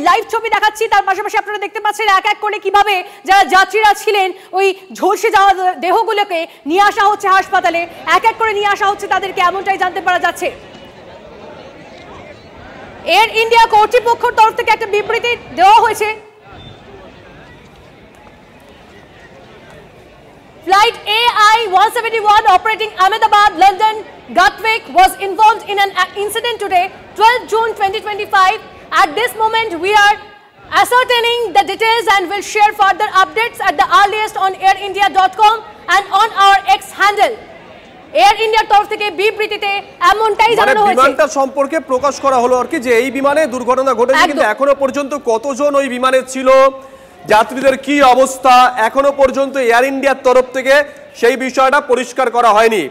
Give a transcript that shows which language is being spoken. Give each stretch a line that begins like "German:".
Bangla: Live ছবি দেখাচ্ছি, তার পাশাপাশি আপনারা দেখতে পাচ্ছেন এক এক করে কিভাবে যারা যাত্রীরা ছিলেন ওই ঝলসে যাওয়া দেহগুলোকে নিয়ে আসা হচ্ছে হাসপাতালে, এক এক করে নিয়ে আসা হচ্ছে তাদেরকে, এমনটাই জানতে পারা যাচ্ছে। এয়ার ইন্ডিয়া কর্তৃপক্ষের তরফ থেকে একটা বিবৃতি দেওয়া হয়েছে।
English: Flight AI-171 operating Ahmedabad, London, Gatwick was involved in an incident today, 12 June 2025. At this moment, we are ascertaining the details and will share further updates at the earliest on airindia.com and on our X handle.
Bangla: Air ইন্ডিয়ার তরফ থেকে বিবৃতিতে এমনটাই জানানো হয়েছে। বিমানটা সম্পর্কে প্রকাশ করা হলো আর কি, যে এই বিমানে দুর্ঘটনা ঘটেছে, কিন্তু এখনো পর্যন্ত কতজন ওই বিমানে ছিল, যাত্রীদের কি অবস্থা, এখনো পর্যন্ত এয়ার ইন্ডিয়ার তরফ থেকে সেই বিষয়টা পরিষ্কার করা হয়নি।